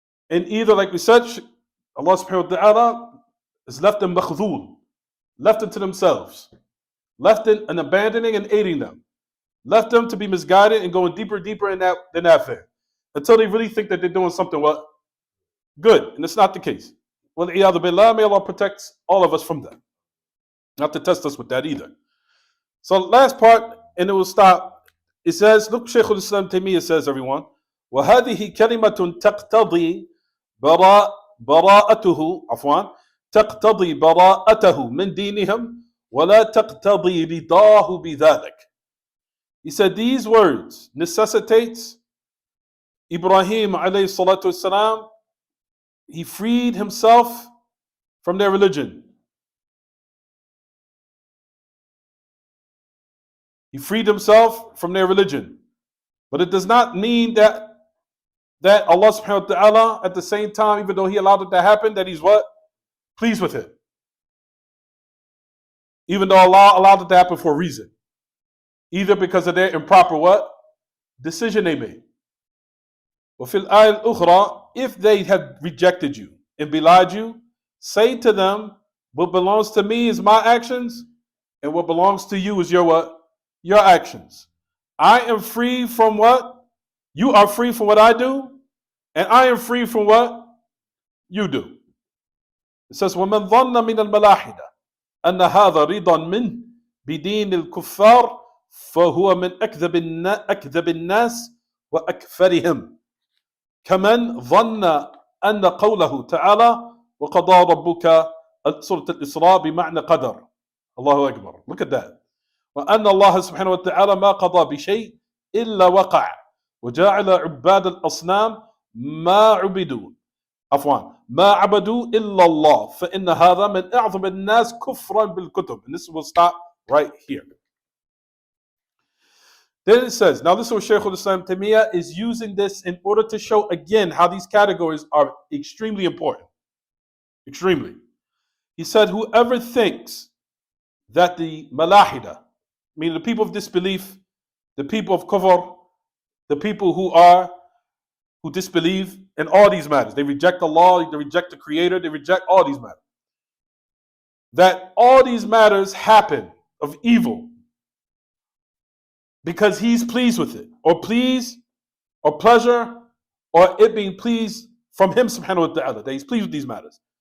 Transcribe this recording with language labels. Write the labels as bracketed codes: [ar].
[en] And either, like we said, Allah subhanahu wa ta'ala has left them makhdhul, left them to themselves, left them and abandoning and aiding them, left them to be misguided and going deeper in that affair until they really think that they're doing something what? Good. And it's not the case. Well, iyadhu billah, may Allah protect all of us from that. Not to test us with that either. So last part, and it will stop. It says, look, Shaykh al-Islam Taymiyyah says, everyone, [ar] وَهَذِهِ كَلِمَةٌ تَقْتَضِي براءته عفوا تقتضي براءته من دينهم ولا تقتضي رضاه بذلك. [en] He said these words necessitates Ibrahim alayhi salatu wasalam, he freed himself from their religion. He freed himself from their religion. But it does not mean that Allah subhanahu wa ta'ala at the same time, even though He allowed it to happen, that He's what? Pleased with it. even though Allah allowed it to happen for a reason. Either because of their improper what? Decision they made. [ar] وفي الآية الأخرى, [en] if they have rejected you and belied you, say to them, what belongs to me is my actions, and what belongs to you is your what? Your actions. I am free from what? You are free from what I do, and I am free from what? You do. It says, [ar] وَمَنْ ظَنَّ مِنَ الْمَلَاحِدَةِ أَنَّ هَذَا رِضًا مِنْ بِدِينِ الْكُفَّارِ فهو من أكذب الناس وأكفرهم كمن ظن أن قوله تعالى وقضى ربك سورة الإسراء بمعنى قدر. الله أكبر. [en] Look at that. [ar] وأن الله سبحانه وتعالى ما قضى بشيء إلا وقع وجعل عباد الأصنام ما عبدوا ما عبدوا إلا الله فإن هذا من أعظم الناس كفرا بالكتب. [en] And this will stop right here. Then it says, now this is what Shaykh al-Islam Taymiyyah is using this in order to show again how these categories are extremely important. Extremely. He said, whoever thinks that the malahida, meaning the people of disbelief, the people of kufr, the people who disbelieve in all these matters, they reject Allah, they reject the Creator, they reject all these matters, that all these matters happen of evil because he's pleased with it, or pleasure, or it being pleased from him subhanahu wa ta'ala, that he's pleased with these matters.